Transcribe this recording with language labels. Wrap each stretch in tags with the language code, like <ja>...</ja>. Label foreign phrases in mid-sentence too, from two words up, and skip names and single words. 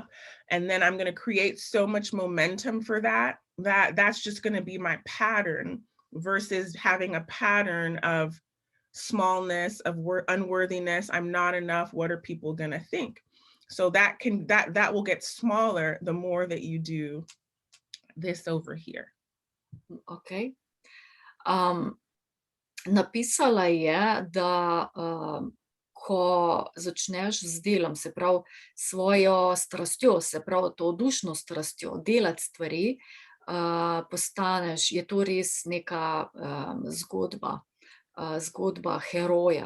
<en>And then I'm going to create so much momentum for that's just going to be my pattern, versus having a pattern of smallness, of unworthiness. I'm not enough. What are people going to think? So that will get smaller the more that you do this over here. Okay.</en> <sl>Napisala je, da ko začneš z delom, se pravi svojo strastjo, se pravi to dušno strastjo, delati stvari, postaneš, je to res neka zgodba heroja.</sl>